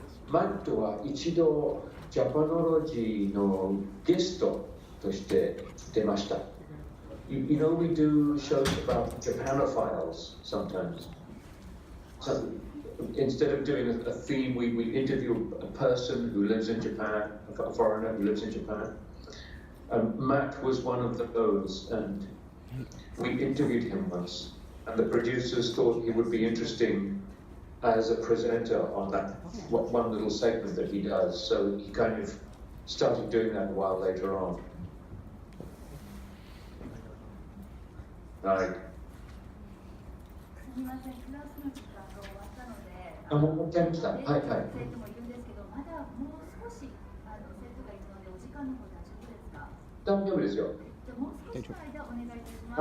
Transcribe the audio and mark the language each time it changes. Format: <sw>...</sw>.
<ja>マットは一度ジャパノロジーのゲストとして出ました。</ja> <en>You know, we do shows about Japanophiles sometimes. So instead of doing a theme, we interview a person who lives in Japan, a foreigner who lives in Japan. Matt was one of those, and we interviewed him once. And the producers thought he would be interesting as a presenter on that one little segment that he does. So he kind of started doing that a while later on. Right.</en> <ja>すみません、クラスの時間が終わったので、終わっちゃいました。はいはい。生徒もいるんですけど、まだもう少し生徒がいるので、お時間の方大丈夫ですか？大丈夫ですよ。じゃあもう少しの間お願いいたします。</ja>